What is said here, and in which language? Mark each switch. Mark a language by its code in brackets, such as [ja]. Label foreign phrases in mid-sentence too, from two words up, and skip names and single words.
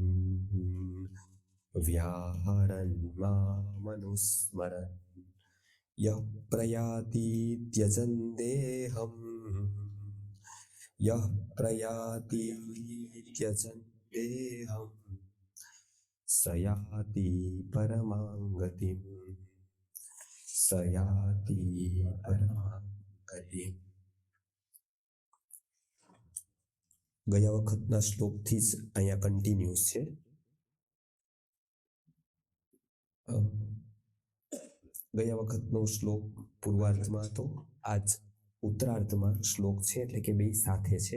[sa] यः प्रयाति त्यजन् देहम् यः प्रयाति त्यजन् देहम् स याति परमां गतिम् [gu] ગયા વખતના શ્લોકથી જ અહીંયા કન્ટિન્યુઅસ છે. ગયા વખતનો શ્લોક પૂર્વાર્ધમાં હતો, આજ ઉત્તરાર્ધમાં શ્લોક છે, એટલે કે બે સાથે છે.